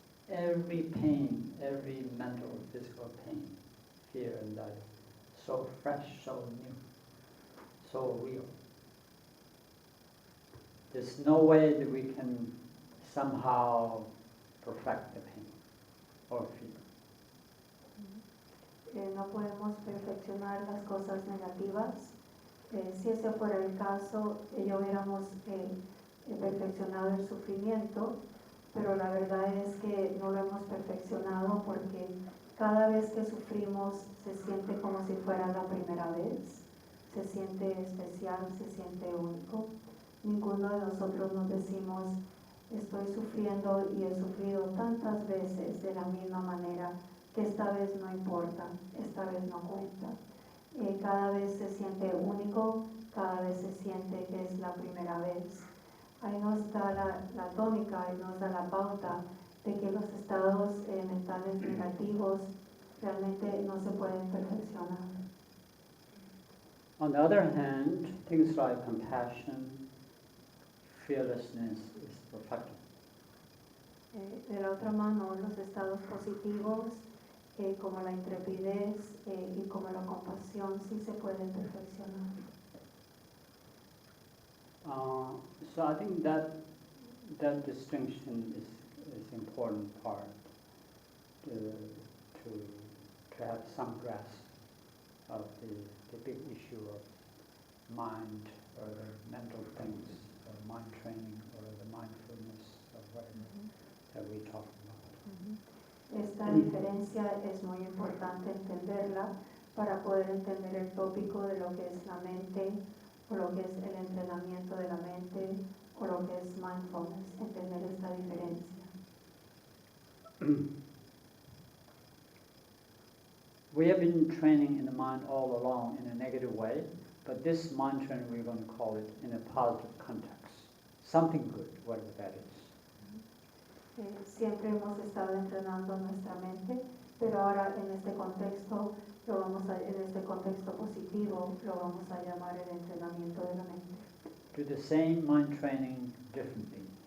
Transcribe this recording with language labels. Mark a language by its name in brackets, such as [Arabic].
[English] Every pain, every mental, physical pain, fear and doubt, so fresh, so new, so real. There's no way that we can somehow perfect the pain or fear. [Spanish] No podemos perfeccionar las cosas negativas. Si ese fuera el caso, ya hubiéramos perfeccionado el sufrimiento, pero la verdad es que no lo hemos perfeccionado porque cada vez que sufrimos se siente como si fuera la primera vez, se siente especial, se siente único. Ninguno de nosotros nos decimos, estoy sufriendo y he sufrido tantas veces de la misma manera que esta vez no importa, esta vez no cuenta. Cada vez se siente único, cada vez se siente que es la primera vez. Ahí nos da la tónica, ahí nos da la pauta de que los estados mentales negativos realmente no se pueden perfeccionar. [English] On the other hand, things like compassion, fearlessness is perfected. [Spanish] De la otra mano, los estados positivos, como la intrepidez y como la compasión, sí se pueden perfeccionar. [English] So I think that distinction is important part to have some grasp of the big issue of mind or the mental things or mind training or the mindfulness or whatever. that we talk about. [Spanish] Esta diferencia es muy importante entenderla para poder entender el tópico de lo que es la mente o lo que es el entrenamiento de la mente o lo que es mindfulness, entender esta diferencia. [English] We have been training in the mind all along in a negative way, but this mind training we're going to call it in a positive context. Something good, whatever that is. [Spanish] Siempre hemos estado entrenando nuestra mente, pero ahora en este contexto en este contexto positivo lo vamos a llamar el entrenamiento de la mente. [English] Do the same mind training differently.